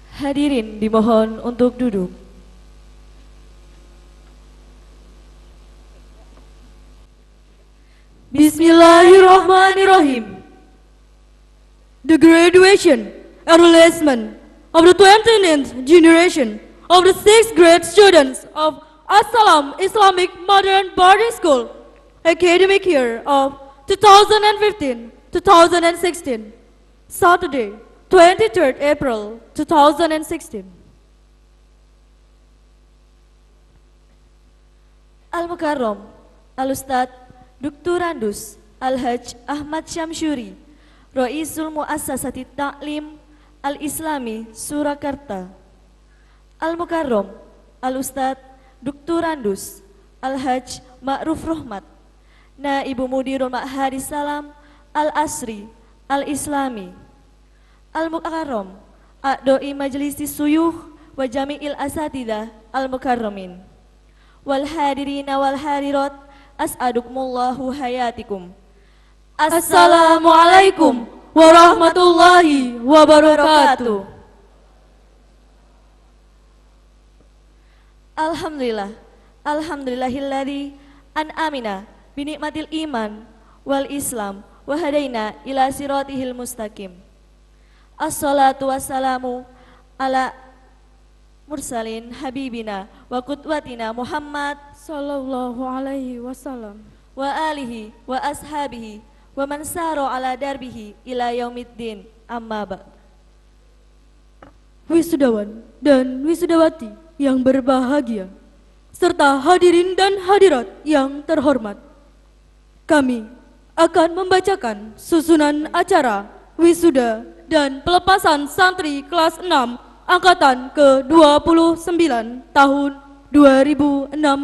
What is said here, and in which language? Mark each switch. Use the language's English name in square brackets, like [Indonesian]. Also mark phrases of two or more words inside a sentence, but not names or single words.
[Indonesian] Hadirin dimohon untuk duduk. Bismillahirrahmanirrahim. [English] The graduation and releasement of the 29th generation of the 6th grade students of As-Salam Islamic Modern Boarding School, academic year of 2015-2016, Saturday, 23rd April 2016. [Arabic] المكرم, الأستاذ الدكتور. أندوس الحاج أحمد شمسوري، رئيس مؤسسة التعليم الإسلامي سوراكارتا. المكرم، الأستاذ الدكتور. أندوس الحاج معروف رحمت، نائب مدير معهد السلام العصري الإسلامي. المكرم، أعضاء مجلس الشيوخ وجميع الأساتذة المكرمين. والحاضرين والحاضرات، أسعدكم الله حياتكم. السلام عليكم ورحمة الله وبركاته. الحمد لله، الحمد لله الذي أنعمنا بنعمة الإيمان والإسلام وهدانا إلى صراطه المستقيم. الصلاة والسلام على المرسلين حبيبنا وقدوتنا محمد صلى الله عليه وسلم وآله وأصحابه ومن سار على دربه إلى يوم الدين، أما بعد. [Indonesian] Wisudawan dan wisudawati yang berbahagia serta hadirin dan hadirat yang terhormat, kami akan membacakan susunan acara wisuda dan pelepasan santri kelas 6 angkatan ke-29 tahun 2016.